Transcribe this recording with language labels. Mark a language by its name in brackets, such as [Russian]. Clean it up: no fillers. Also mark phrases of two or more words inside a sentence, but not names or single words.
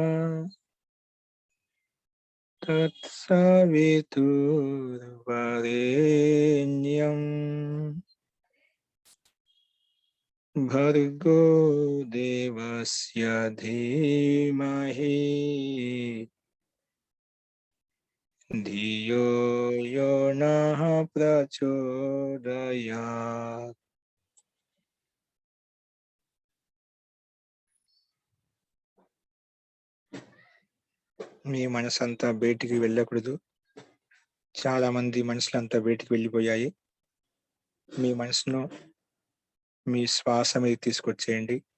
[Sanskrit] तत्सवितुर्वरेण्यम् भर्गो देवस्य धीमहि धियो यो नः प्रचोदयात्। [Telugu] మీ మనసంతా బయటికి వెళ్ళకూడదు. చాలా మంది మనసులంతా బయటికి వెళ్ళిపోయాయి. మీ మనసును మీ శ్వాస మీద తీసుకొచ్చేయండి.